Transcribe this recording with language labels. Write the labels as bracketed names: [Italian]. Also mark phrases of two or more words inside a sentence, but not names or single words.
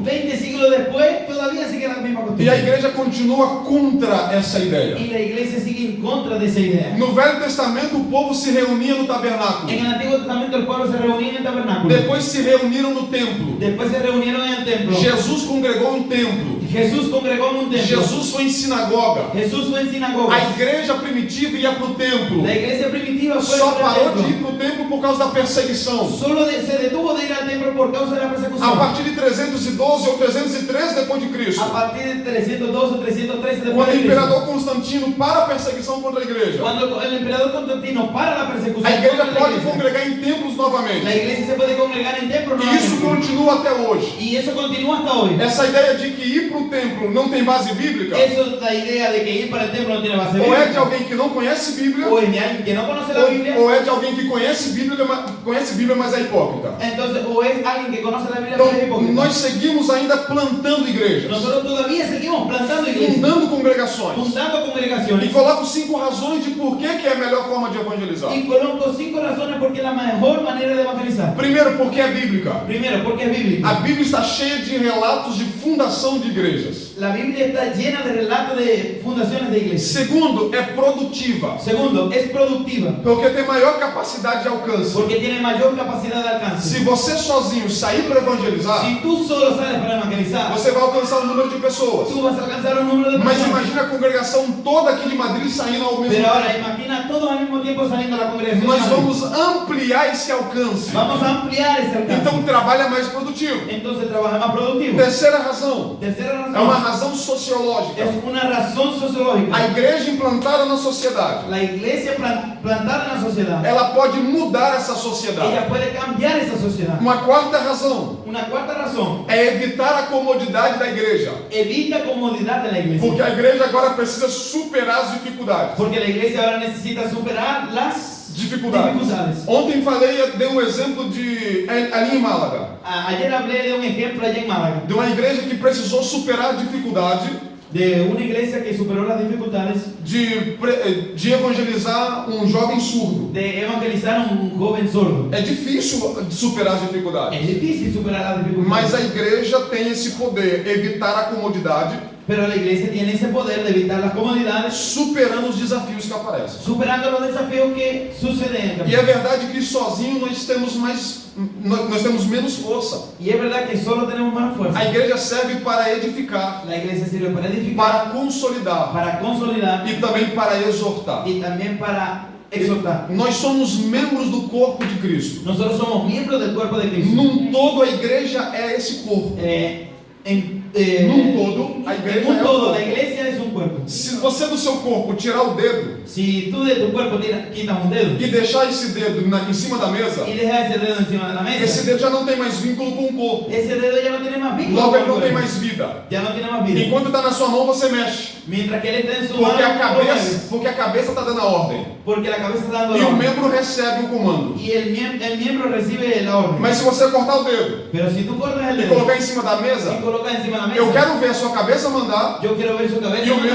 [Spanish] 20 siglos después todavía sigue la misma [Portuguese] E a [Spanish] costumbre. [Portuguese] igreja continua contra essa ideia. [Spanish] Y la iglesia sigue en contra de esa idea. [Portuguese] No Velho Testamento o povo se reunia no tabernáculo. [Spanish] En el Antiguo Testamento el pueblo se reunía en el tabernáculo. [Portuguese] Depois se reuniram no templo. [Spanish] Después se reunieron en el templo. [Portuguese] Jesus congregou em templo. [Spanish] Jesús congregó en un templo. [Portuguese] Jesus foi em sinagoga. [Spanish] Jesús fue en sinagoga. [Portuguese] A igreja primitiva ia para o templo. [Spanish] La iglesia primitiva fue [Portuguese] Só [Spanish] al [Portuguese] parou de [Spanish] templo. [Portuguese] ir para o templo por causa da perseguição. [Spanish] Solo se detuvo de ir al templo por causa de la [Portuguese] A [Spanish] persecución. [Portuguese] partir de 312 ou 313 depois de Cristo, [Spanish] A partir de 312 o 313 después [Portuguese] quando o [Spanish] de Cristo. [Portuguese] imperador Constantino para a perseguição contra a igreja, [Spanish] Cuando el emperador Constantino para la persecución [Portuguese] a igreja [Spanish] contra la [Portuguese] pode [Spanish] iglesia, [Portuguese] congregar em templos [Spanish] la [Portuguese] novamente. [Spanish] iglesia se puede congregar en templos [Portuguese] E isso [Spanish] nuevamente. [Portuguese] continua até hoje. [Spanish] Y eso continúa hasta hoy. [Portuguese] Essa ideia de que ir para o templo não tem base bíblica, [Spanish] Eso es la idea de que ir para el templo no tiene base [Portuguese] ou é de [Spanish] bíblica. [Portuguese] alguém que não conhece Bíblia, [Spanish] O es de alguien que no conoce la Biblia. [Portuguese] ou é de alguém que conhece Bíblia, mas é hipócrita. [Spanish] Entonces, o es alguien que conoce la Biblia pero es [Portuguese] Então, [Spanish] hipócrita. [Portuguese] nós seguimos ainda plantando igrejas, [Spanish] Nosotros todavía seguimos plantando iglesias, [Portuguese] fundando congregações. [Spanish] fundando [Portuguese] E [Spanish] congregaciones. [Portuguese] coloco 5 razões de por que é a melhor forma de evangelizar. [Spanish] Y coloco 5 razones porque es la mejor manera de evangelizar. [Portuguese] Primeiro, porque é bíblica. [Spanish] Primero, porque es bíblica. [Portuguese] A Bíblia está cheia de relatos de fundação de igrejas. [Spanish] La Biblia está llena de relatos de fundaciones de iglesias. [Portuguese] Segundo, é produtiva, [Spanish] Segundo, es productiva [Portuguese] porque tem maior capacidade de alcance. [Spanish] porque tiene mayor capacidad de alcance. [Portuguese] Se você sozinho sair para evangelizar, [Spanish] Si tú solo sales para evangelizar, [Portuguese] você vai alcançar um número de pessoas. [Spanish] tú vas a alcanzar un número de [Portuguese] Mas [Spanish] personas. [Portuguese] imagina a congregação toda aqui de Madrid saindo ao mesmo [Spanish] Pero ahora [Portuguese] tempo. [Spanish] imagina todos al mismo tiempo saliendo a la congregación. [Portuguese] Nós vamos ampliar esse alcance. [Spanish] Vamos a ampliar ese alcance. [Portuguese] Então o trabalho é mais produtivo. [Spanish] Entonces trabaja más productivo. [Portuguese] Terceira razão, [Spanish] Tercera razón. [Portuguese] é uma razão sociológica. [Spanish] Es una razón sociológica. [Portuguese] A igreja implantada na sociedade, [Spanish] La iglesia plantada en la sociedad. [Portuguese] ela pode mudar essa sociedade. [Spanish] Ella puede cambiar esa sociedad. [Portuguese] Uma quarta razão [Spanish] Una cuarta razón. [Portuguese] é evitar a comodidade da igreja. [Spanish] Evita comodidad de la iglesia. [Portuguese] Porque a igreja agora precisa superar as dificuldades. [Spanish] Porque la iglesia ahora necesita superar las [Portuguese] Dificuldades. Ontem dei um exemplo ali em Málaga, [Spanish] Ayer hablé de un ejemplo allá en Málaga. [Portuguese] de uma igreja que precisou superar a dificuldade [Spanish] De una iglesia que superó las dificultades [Portuguese] de evangelizar um jovem surdo. [Spanish] de evangelizar a un joven sordo. [Portuguese] É difícil superar as dificuldades, [Spanish] Es difícil superar las dificultades. [Portuguese] mas a igreja tem esse poder, evitar a comodidade, [Spanish] Pero la iglesia tiene ese poder de evitar las comodidades, [Portuguese] superando os desafios que aparecem. [Spanish] superando los desafíos que suceden en el [Portuguese] E [Spanish] camino. [Portuguese] é verdade que sozinho nós temos menos força. [Spanish] Y es verdad que solo tenemos más fuerza. [Portuguese] A igreja serve para edificar, [Spanish] La iglesia sirve para edificar, [Portuguese] para consolidar [Spanish] para consolidar [Portuguese] e também para exortar. [Spanish] y también para exhortar. [Portuguese] Nós somos membros do corpo de Cristo. [Spanish] Nosotros somos miembros del cuerpo de Cristo. [Portuguese] Num todo, a igreja é esse corpo. Num todo, a igreja [Spanish] En un [Portuguese] é o [Spanish] todo, [Portuguese] corpo. [Spanish] la iglesia es un cuerpo. [Portuguese] Se você do seu corpo tirar o dedo [Spanish] Si tú de tu cuerpo quitas un dedo [Portuguese] e deixar esse dedo em cima da mesa, [Spanish] y dejas ese dedo encima de la [Portuguese] esse [Spanish] mesa, [Portuguese] dedo já não tem mais vínculo com o corpo. [Spanish] ese dedo ya no tiene más vínculo [Portuguese] Logo [Spanish] con [Portuguese] ele [Spanish] el [Portuguese] não tem [Spanish] cuerpo. [Portuguese] mais vida. [Spanish] Ya no tiene más vida. [Portuguese] Enquanto está na sua mão, você mexe. [Spanish] Mientras que él está en su [Portuguese] Porque a [Spanish] mano, tú lo mueves. [Portuguese] cabeça está dando a ordem. [Spanish] Porque la cabeza está dando [Portuguese] E [Spanish] la [Portuguese] o [Spanish] orden. [Portuguese] membro recebe o comando. [Spanish] Y el miembro recibe la orden. [Portuguese] Mas se você cortar o dedo [Spanish] Pero si tú cortas el [Portuguese] e [Spanish] dedo [Portuguese] colocar em cima da mesa, [Spanish] y colocas encima de la mesa, [Portuguese] eu quero ver a sua cabeça mandar [Spanish] yo quiero ver su cabeza [Portuguese] e o membro